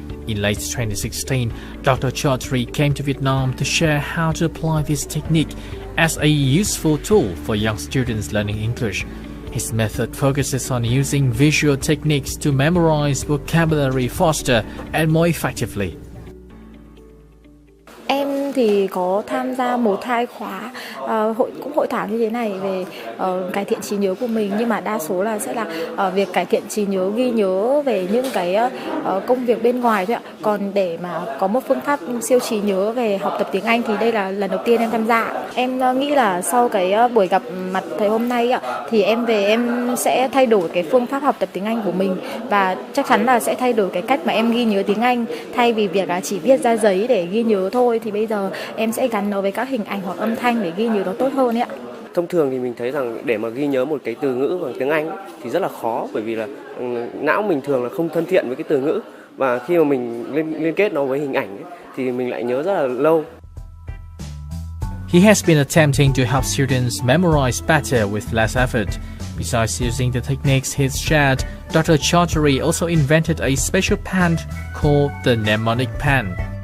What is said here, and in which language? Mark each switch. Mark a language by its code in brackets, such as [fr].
[en] In late 2016, Dr. Chaudhary came to Vietnam to share how to apply this technique as a useful tool for young students learning English. His method focuses on using visual techniques to memorize vocabulary faster and more effectively. [vi] Em thì có tham gia 1-2 khóa cũng hội thảo như thế này về cải thiện trí nhớ của mình, nhưng mà đa số là sẽ là việc cải thiện trí nhớ, ghi nhớ về những cái công việc bên ngoài thôi ạ. Còn để mà có một phương pháp siêu trí nhớ về học tập tiếng Anh thì đây là lần đầu tiên em tham gia. Em nghĩ là sau cái buổi gặp mặt thầy hôm nay ạ, thì em về em sẽ thay đổi cái phương pháp học tập tiếng Anh của mình, và chắc chắn là sẽ thay đổi cái cách mà em ghi nhớ tiếng Anh. Thay vì việc là chỉ viết ra giấy để ghi nhớ thôi, thì bây giờ em sẽ gắn nó với các hình ảnh hoặc âm thanh để ghi nhớ nó tốt hơn ấy ạ. Thông thường thì mình thấy rằng để mà ghi nhớ một cái từ ngữ bằng tiếng Anh thì rất là khó, bởi vì là não mình thường là không thân thiện với cái từ ngữ, và khi mà mình liên kết nó với hình ảnh thì mình lại nhớ rất là lâu. [en] He has been attempting to help students memorize better with less effort. Besides using the techniques he's shared, Dr. Chaudhary also invented a special pen called the mnemonic pen.